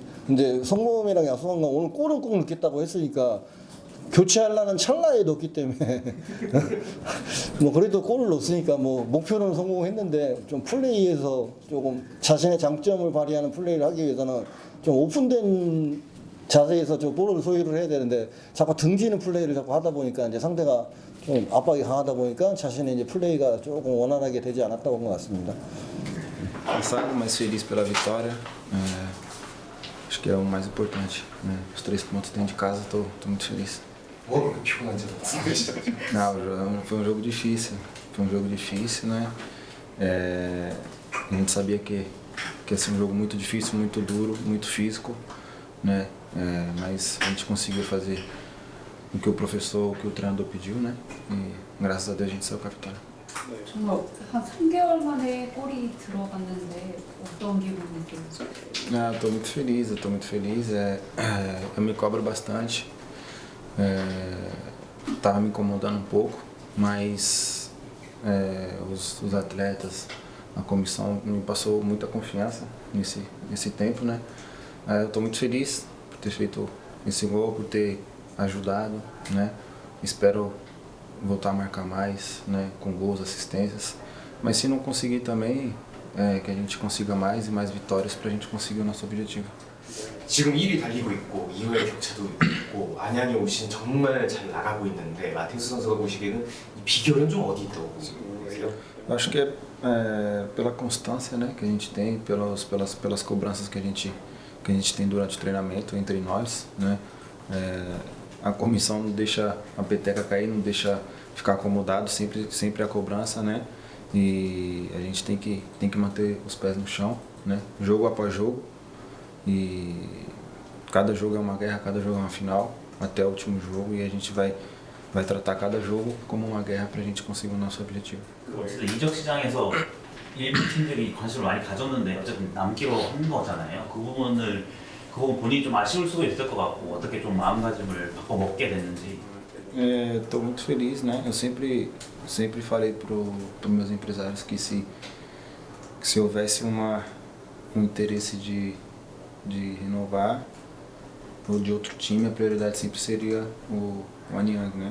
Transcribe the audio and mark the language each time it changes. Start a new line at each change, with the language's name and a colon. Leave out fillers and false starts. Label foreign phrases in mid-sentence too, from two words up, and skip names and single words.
Korean: 근데 성범이랑 약속한 건 오늘 골은 꼭 넣겠다고 했으니까 교체하려는 찰나에 넣었기 때문에 뭐 그래도 골을 넣었으니까 뭐 목표는 성공했는데 좀 플레이에서 조금 자신의 장점을 발휘하는 플레이를 하기 위해서는 좀 오픈된 자세에서 저 볼을 소유를 해야 되는데 자꾸 등지는 플레이를 자꾸 하다 보니까 이제 상대가 좀 압박이 강하다 보니까 자신의 이제 플레이가 조금 원활하게 되지 않았다고 본 것 같습니다.
Portuguese: Cansado, mas feliz pela vitória. Acho que é o mais importante. Os 3 pontos dentro de casa, estou muito feliz.
Korean: 뭐가 그렇게 피곤한지 말씀해
Portuguese: Não, foi um jogo difícil. Foi um jogo difícil, né? A gente sabia que ia ser um jogo muito difícil, muito duro, muito físico, né? Mas a gente conseguiu fazer o que o professor, o que o treinador pediu, né? E graças a Deus a gente saiu com a vitória.
Korean: 정말 한 3개월 만에 골이 들어갔는데 어떤 기분이세요?
Portuguese: Ah, estou muito feliz, eu estou muito feliz. Eu me cobro bastante. Tava me incomodando um pouco, mas os atletas, a comissão me passou muita confiança nesse tempo, né? Eu estou muito feliz por ter feito esse gol, por ter ajudado, né? Espero voltar a marcar mais, né? Com gols, assistências. Mas se não conseguir também, que a gente consiga mais e mais vitórias para a gente conseguir o nosso objetivo.
Korean: 지금 1위 달리고 있고 이후에 격차도 있고 안양이 올 시즌 정말 잘 나가고 있는데 마테우스 선수가 보시기에는 이 비결은 좀 어디 있다고 보세요?
Portuguese: Eu acho que pela constância, né, que a gente tem, pelas cobranças que a gente tem durante o treinamento entre nós, né? A comissão não deixa a peteca cair, não deixa ficar acomodado, sempre a cobrança, né? E a gente tem que manter os pés no chão, né? Jogo após jogo. E cada jogo é uma guerra, cada jogo é uma final, até o último jogo, e a gente vai tratar cada jogo como uma guerra para a gente conseguir o nosso objetivo.
Korean: 어쨌든 이적 시장에서 일부 팀들이 관심을 많이 가졌는데 어쨌든 남기로 한 거잖아요. 그 부분 본인이 좀 아쉬울 수도 있을 것 같고 어떻게 좀 마음가짐을 바꿔 먹게 됐는지.
Portuguese: Estou muito feliz, né? Eu sempre falei para meus empresários que se houvesse um interesse de renovar ou de outro time, a prioridade sempre seria o Anyang, né?